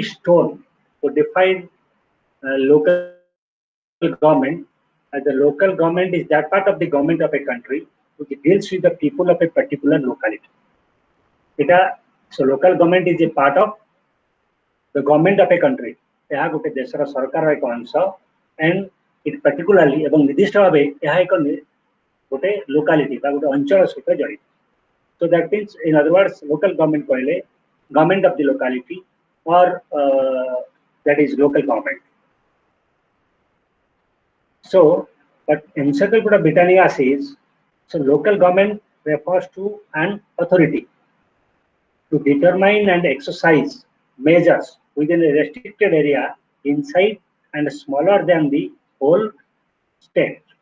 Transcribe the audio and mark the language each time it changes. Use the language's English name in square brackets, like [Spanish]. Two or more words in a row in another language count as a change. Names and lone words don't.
[English] Stone, who defined local government as the local government is that part of the government of a country which deals with the people of a particular locality. So, local government is a part of the government of a country. [Odia] ଏହା ଗୋଟେ ଦେଶର ସରକାରର ଏକ ଅଂଶ [English] and it particularly [Odia] ଏବଂ ନିର୍ଦ୍ଦିଷ୍ଟ ଭାବେ ଏହା ଏକ ଗୋଟେ locality ବା ଗୋଟେ ଅଞ୍ଚଳ ସହିତ ଜଡ଼ିତ. [English] So that means, in other words, local government କହିଲେ government of the locality or that is local government. So, but Encyclopedia Britannica says, so local government refers to an authority to determine and exercise measures within a restricted area inside and smaller than the whole state.